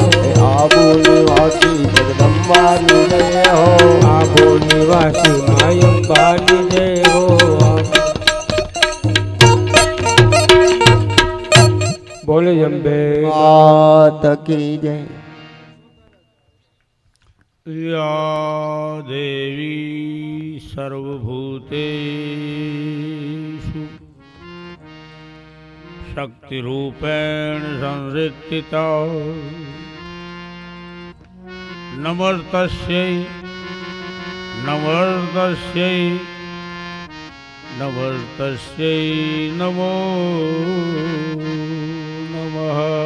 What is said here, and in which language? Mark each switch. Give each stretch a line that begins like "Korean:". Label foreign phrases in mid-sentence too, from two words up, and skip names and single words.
Gujarati: आबू निवासी जगदम्बानी जय हो। आबू निवासी माय अंबानी जय हो।
Hindi: बोले जम्बे मात की जय।
Sanskrit: या देवी सर्वभूतेषु शक्तिरूपेण संस्थिता नमस्तस्यै नमस्तस्यै नमस्तस्यै नमो नमः।